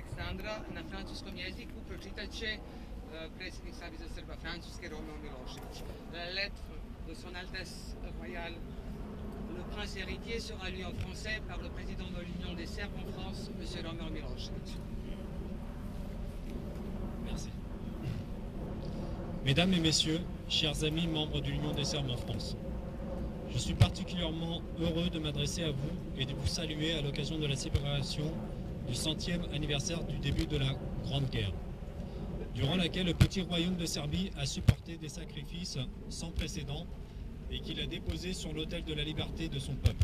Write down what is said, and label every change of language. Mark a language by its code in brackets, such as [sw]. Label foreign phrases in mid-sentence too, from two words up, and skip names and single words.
[sr] Aleksandra na francuskom jeziku pročitat će predsjednik Saveza Srba Francuske Romeo Milošević. [fr] La lettre de son Altesse Royale le Prince héritier sera lue en français par le président de l'Union des Serbes en France, M. Romeo Milošević. Merci. Mesdames et messieurs, chers amis membres de l'Union des Serbes en France, je suis particulièrement heureux de m'adresser à vous et de vous saluer à l'occasion de la célébration du 100e anniversaire du début de la Grande Guerre, durant laquelle le petit royaume de Serbie a supporté des sacrifices sans précédent et qu'il a déposé sur l'autel de la liberté de son peuple.